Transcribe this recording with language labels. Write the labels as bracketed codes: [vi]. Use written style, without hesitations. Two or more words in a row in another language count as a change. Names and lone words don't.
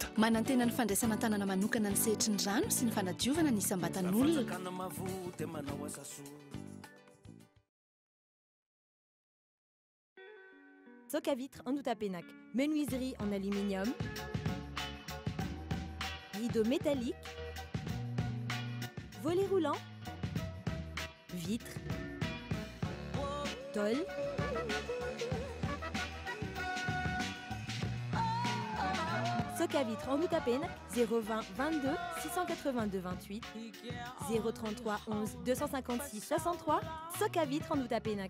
[mg] Manantena ny fandraisana tanana manokana ny sehitry ny rano sy ny fanadiovana ny sambatan'olona. [fr] Socavitre en Outapenac, menuiserie en aluminium, rideaux métalliques, volets roulants, vitres, tôle, Socavitre en Outapenac, 020 22 682 28, 033 11 256 63, Socavitre en Outapenac.